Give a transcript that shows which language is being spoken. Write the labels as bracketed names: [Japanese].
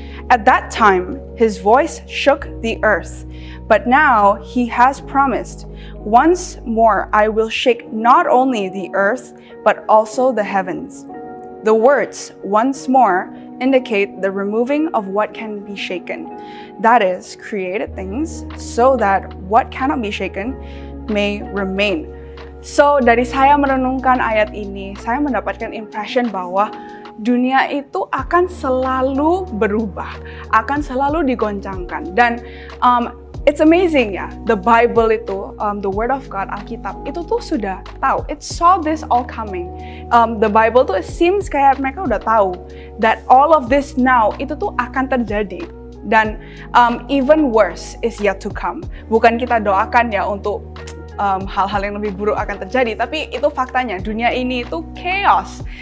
[English] At that time, his voice shook the earth, but now he has promised, once more I will shake not only the earth, but also the heavens. The words, once more, indicate the removing of what can be shaken, that is, created things, so that what cannot be shaken may remain. [Indonesian] So, dari saya merenungkan ayat ini, saya mendapatkan impression bahwa dunia itu akan selalu berubah, akan selalu digoncangkan. Dan [English] it's amazing [Indonesian] ya, the Bible itu, [English] the Word of God, [Indonesian] Alkitab, itu tuh sudah tahu. [English] It saw this all coming. The Bible tuh it seems [Indonesian] kayak mereka udah tahu [English] that all of this now, [Indonesian] itu tuh akan terjadi. [English] Dan even worse is yet to come. [Indonesian] Bukan kita doakan ya untuk hal-hal yang lebih buruk akan terjadi, tapi itu faktanya, dunia ini itu chaos.